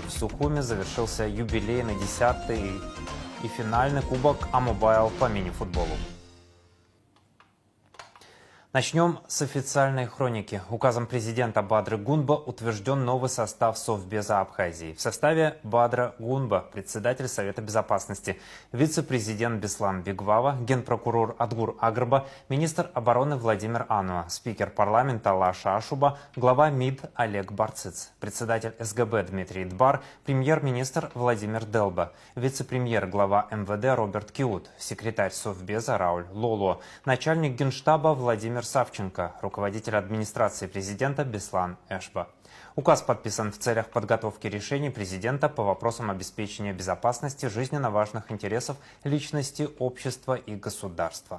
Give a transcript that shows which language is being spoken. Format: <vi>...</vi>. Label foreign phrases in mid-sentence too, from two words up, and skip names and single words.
<ru>В Сухуме завершился юбилейный 10-й и финальный кубок А-Мобайл по мини-футболу. Начнем с официальной хроники. Указом президента Бадры Гунба утвержден новый состав Совбеза Абхазии. В составе Бадра Гунба, председатель Совета Безопасности, вице-президент Беслан Бигвава, генпрокурор Адгур Агрба, министр обороны Владимир Ануа, спикер парламента Лаша Ашуба, глава МИД Олег Барциц, председатель СГБ Дмитрий Дбар, премьер-министр Владимир Делба, вице-премьер глава МВД Роберт Киут, секретарь Совбеза Рауль Лоло, начальник Генштаба Владимир Савченко, руководитель администрации президента Беслан Эшба. Указ подписан в целях подготовки решений президента по вопросам обеспечения безопасности жизненно важных интересов личности, общества и государства.</ru>